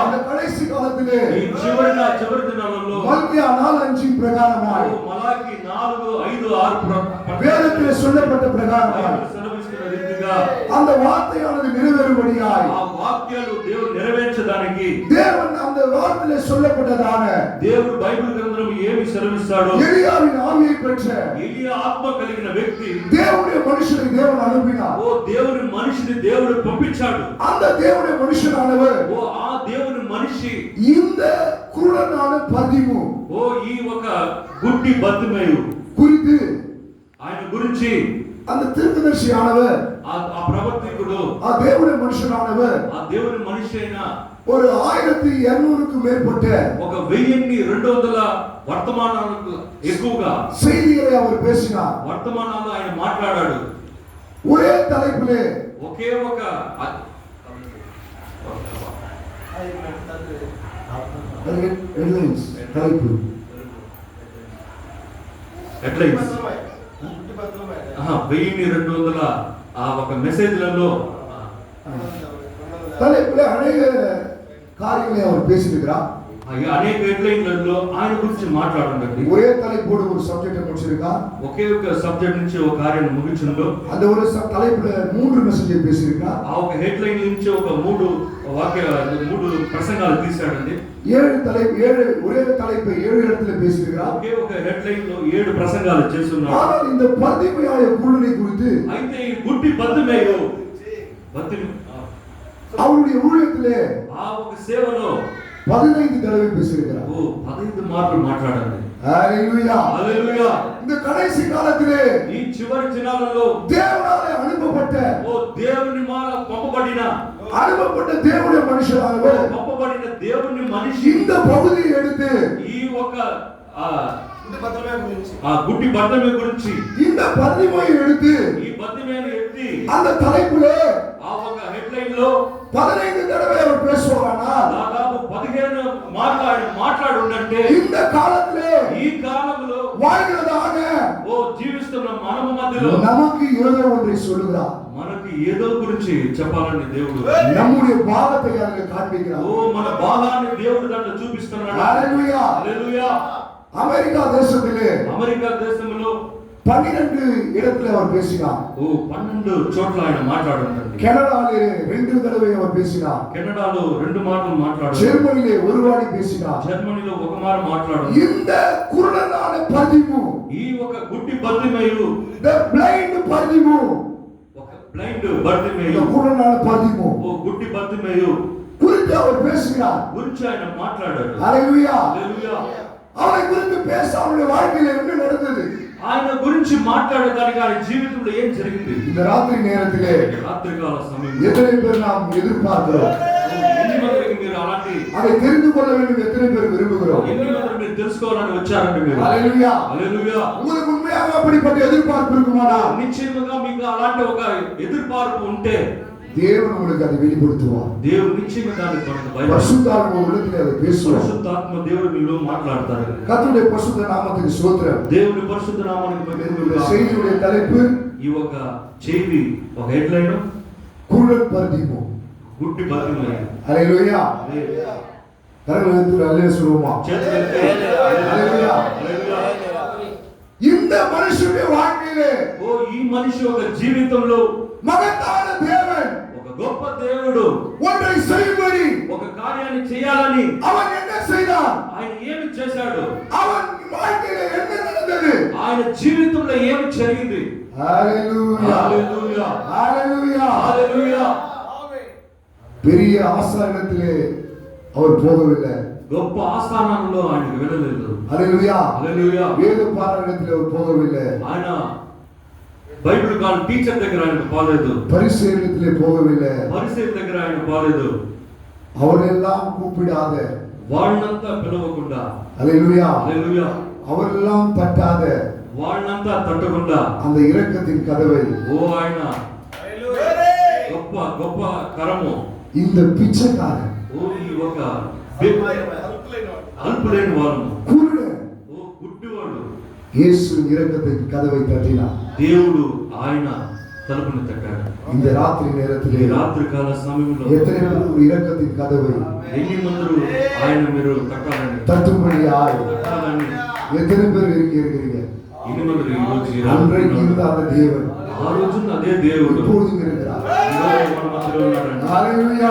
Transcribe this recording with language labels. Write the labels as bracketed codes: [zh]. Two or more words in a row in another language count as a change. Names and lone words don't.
[ta] இந்த கடைசி காலத்திலே [te] ఈ చివరి దినాలలో [ta] மல்கியா 4:5 பிரகாரமாய் [te] మలాకి 4, 5, 6 [ta] வேதத்திலே சொல்லப்பட்ட பிரகாரமாய் [te] సెలవిస్తున్న రీతిగా [ta] அந்த வார்த்தையானது நிறைவேறும்படியாய் [te] ఆ వాక్యాలు దేవుడు నెరవేర్చడానికి [ta] தேவன் அந்த வார்த்தையிலே சொல்லப்பட்டதான [te] దేవుడు బైబిల్ గ్రంథంలో ఏమి సెలవిస్తాడో [ta] எலியாவின் ஆவியை பெற்ற [te] ఎలియా ఆత్మ కలిగిన వ్యక్తి [ta] தேவனுடைய மனுஷனை தேவன் அனுப்பினார். [te] ఓ దేవుని మనిషిని దేవుడు పంపించాడు. [ta] அந்த தேவனுடைய மனுஷனானவர் [te] ఓ ఆ దేవుని మనిషి [ta] இந்த குருடனான பர்திமு [te] ఓ ఈ ఒక గుడ్డి బతిమేయు [ta] குறித்து [te] ఆయన గురించి [ta] அந்த தீர்க்கதரிசியானவர் [te] ఆ ప్రవర్తికుడు [ta] ఆ దేవుடைய மனுஷனானவர் [te] ఆ దేవుని మనిషి అయిన [ta] ஒரு 1200க்கு மேற்பட்ட [te] ఒక 1200 వర్తమానాలకు ఎక్కువగా [ta] செய்திகளை அவர் பேசினார். [te] వర్తమానాలు ఆయన మాట్లాడాడు. [ta] ஒரே தலைப்பிலே [te] ఒకే ఒక [ta] தலைப்பு [te] హెడ్లైన్స్ 1200 ఆ ఒక మెసేజ్లలో [ta] தலைப்பிலே அநேக காரியங்களை அவர் பேசியிருக்கிறார். [te] అనేక హెడ్లైన్లలో ఆయన గురించి మాట్లాడండి. [ta] ஒரே தலைப்போடு ஒரு சப்ஜெக்ட் முடிச்சிருக்கார். [te] ఒకే ఒక సబ్జెక్ట్ నుంచి ఒక కార్యం ముగించడంలో [ta] அந்த ஒரு தலைப்புல 3 மெசேஜ் பேசியிருக்கார். [te] ఆ ఒక హెడ్లైన్ నుంచి ఒక 3 ప్రసంగాలు తీశాడండి. [ta] 7 ఒరే தலைப்பை 7 இடத்துல பேசியிருக்கிறார். [te] ఒకే ఒక హెడ్లైన్ లో 7 ప్రసంగాలు చేస్తున్నాడు. [ta] ஆனால் இந்த பர்திமையாய குருடனை குறித்து [te] అయితే ఈ గుడ్డి బతిమేయు [ta] அவருடைய ஊழியத்திலே [te] ఆ ఒక సేవలో [ta] 15 தடவை பேசியிருக்கிறார். [te] 15 మార్లు మాట్లాడండి. [ta] ஹல்லேலூயா. [te] హల్లెలూయా. [ta] இந்த கடைசி காலத்திலே [te] ఈ చివరి దినాలలో [ta] தேவனாலே அனுப்பப்பட்ட அனுப்பப்பட்ட [te] దేవుని మాల పంపబడిన [ta] தேவனுடைய மனுஷனாகவே [te] పంపబడిన దేవుని మనిషి [ta] இந்த பகுதியை எடுத்து [te] ఈ ఒక ఇది భద్రమే గురించి గుడ్డి బద్దమే గురించి [ta] இந்த பத்திமையை எடுத்து [te] ఈ బద్దమేను ఎత్తి [ta] அந்த தலைப்பிலே [te] ఆ ఒక హెడ్లైన్ లో [ta] 15 தடவை அவர் பேசுவாரானா [te] దాదాపు 15 మాట్లాడు ఉండంటే [ta] இந்த காலத்திலே [te] ఈ కాలంలో [ta] வாழ்கிறதாக [te] జీవిస్తున్న మనము మధ్యలో [ta] நமக்கு ஏதோ ஒன்றை சொல்லுகிறார் [te] మనకి ఏదో గురించి చెప్పాలని దేవుడు [ta] நம்முடைய பாவத்தை அங்கே காண்பிக்கிறார் [te] మన బాధాన్ని దేవుడు దాంట్లో చూపిస్తున్నాడు. [ta] ஹalleluya [te] హల్లెలూయా. [ta] அமெரிக்கா தேசத்திலே 12 இடத்துல அவர் பேசினார். [te] 12 చోట్ల ఆయన మాట్లాడుంటాడు. [ta] கனடாவிலே 2 தடவை அவர் பேசினார். [te] కెనడాలో 2 మాటలు మాట్లాడాడు. [ta] ஜெர்மனியிலே ஒரு வாட்டி பேசினார். [te] జర్మనీలో ఒక మారు మాట్లాడాడు. [ta] இந்த குருடனான பர்திமு [te] ఈ ఒక గుడ్డి బర్తిమేయు [en] the blind பர்திமு [te] ఒక బ్లైండ్ బర్తిమేయు [ta] குருடனான பர்திமு [te] గుడ్డి బర్తిమేయు [ta] குறித்து அவர் பேசுகிறார். [te] గురించి ఆయన మాట్లాడాడు. [ta] ஹalleluya. [te] హల్లెలూయా. [ta] அவரை குறித்து பேச அவருடைய வாழ்க்கையில் என்ன நடந்தது? [te] ఆయన గురించి మాట్లాడడానికి ఆయన జీవితంలో ఏం జరిగింది? [ta] இந்த ராத்திரி நேரத்திலே [te] రాత్రికాల సమయంలో [ta] எத்தனை பேர் நாம் எதிர்பார்க்கிறோம்? [te] ఎన్ని మందికి మీరు అలాంటి [ta] அதை தெரிந்து கொள்ள வேண்டும் எத்தனை பேர் விரும்புகிறோம்? [te] ఎన్ని మంది మీరు తెలుసుకోవాలని వచ్చారండి మీరు? [ta] ஹalleluya. [te] హల్లెలూయా. [ta] உங்களுக்கு உண்மையாக அப்படிப்பட்ட எதிர்பார்ப்பு இருக்குமானா [te] నిశ్చయముగా మీకు అలాంటి ఒక ఎదుర్పార్పు ఉంటే [ta] தேவன் உங்களுக்கு அதை வெளிப்படுத்துவார். [te] దేవుడు నిశ్చయంగా దాన్ని మనకు బయట [ta] பரிசுத்தாவின் உள்ளத்திலே அதை பேசுவார். [te] పరిశుద్ధాత్మ దేవుడు మీలో మాట్లాడతారు. [ta] கர்த்தருடைய பரிசுத்த நாமத்துக்கு ஸ்தோத்திரம். [te] దేవుని పరిశుద్ధ నామానికి [ta] இந்த [te] మహిమ. [ta] செய்தியுடைய தலைப்பு [te] ఈ ఒక చేయి ఒక హెడ్లైన్ [ta] குருடன் பர்திமு. [te] గుడ్డి బతిమే. [ta] ஹalleluya. கரங்களை உயர்த்தி அல்லேலூயா சொல்லுவோமா? [te] చేతులెత్తి హల్లెలూయా. హల్లెలూయా. [ta] இந்த மனுஷனுடைய வாழ்க்கையிலே [te] ఈ మనిషి ఒక జీవితంలో [ta] மகத்தான தேவன் [te] ఒక గొప్ప దేవుడు [ta] ஒன்றை செய்யும்படி [te] ఒక కార్యాన్ని చేయాలని [ta] அவன் என்ன செய்தான்? [te] ఆయన ఏమి చేశాడు? [ta] அவன் வாழ்க்கையிலே என்ன நடந்தது? [te] ఆయన జీవితంలో ఏమి జరిగింది? [ta] ஹalleluya. [te] హల్లెలూయా. [ta] ஹalleluya. [te] హల్లెలూయా. [ta] பெரிய ஆசாரத்திலே அவர் போகவில்லை. [te] గొప్ప ఆస్థానంలో ఆయనకు వెళ్ళలేదు. [ta] ஹalleluya. [te] హల్లెలూయా. [ta] வேத பாடத்திலே அவர் போகவில்லை. [te] ఆయన [en] Bible call teacher [te] దగ్గర ఆయన పోలేదు. [ta] பரிசேயத்திலே போகவில்லை. [te] పరిసయ్యుల దగ్గర ఆయన పోలేదు. [ta] அவரெல்லாம் கூப்பிடாத [te] వాళ్ళనంతా పిలవకుండా [ta] ஹalleluya. [te] హల్లెలూయా. [ta] அவரெல்லாம் தட்டாத [te] వాళ్ళనంతా తట్టకుండా [ta] அந்த இரக்கத்தின் கதவை [te] ఆయన గొప్ప గొప్ప కరము [ta] இந்த பிச்சைக்காரன் [te] ఈ ఒక అల్పులేని వారు [ta] குருடன் [te] గుడ్డివాడు [ta] இயேசு இரக்கத்தின் கதவை தட்டினார். [te] దేవుడు ఆయన తలుపుని తట్టాడు. [ta] இந்த ராத்திரி [te] ఈ [ta] நேரத்திலே [te] రాత్రికాల సమయంలో [ta] எத்தனை பேர் ஒரு இரக்கத்தின் கதவை [te] ఎన్ని మంది ఆయన మీరు తట్టాలని [ta] தட்டும்படியாய் [te] తట్టాలని [ta] எத்தனை பேர் இங்கே இருக்கிறீங்க? [te] ఎన్ని మంది ఈ రోజు ఈ [ta] அன்றைக்கு [te] రాత్రి [ta] இருந்த அந்த தேவன் [te] ఆ రోజు అదే దేవుడు [ta] இப்பொழுது இங்க இருக்கிறார். [te] ఈరోజు మన మధ్యలో ఉన్నాడండి. [ta] ஹalleluya.